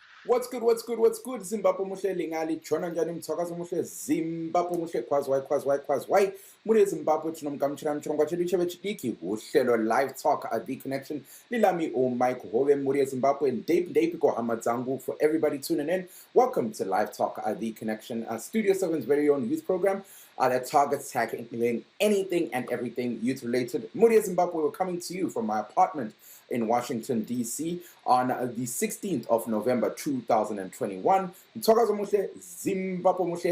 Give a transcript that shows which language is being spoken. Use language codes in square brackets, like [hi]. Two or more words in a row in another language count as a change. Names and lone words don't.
[en] What's good, what's good, what's good? [nd] Zimbabwe muhle lingali, jona njani mthwakazi muhle, Zimbabwe muhle kwazwai. [sn] Mune Zimbabwe tinomgamuchira mchirongwa chedu chevechidiki, [nd] uhlelo LiveTalk The Connection. [sn] Lilami Mike Hove, mune Zimbabwe, Dave hama dzangu [en] for everybody tuning in. Welcome to LiveTalk The Connection, Studio 7's very own youth program that targets tackling anything and everything youth-related. [sn] Mune Zimbabwe, [en] we're coming to you from my apartment in Washington, D.C. on the 16th of November, 2021. [nd] Mthwakazi muhle, Zimbabwe muhle.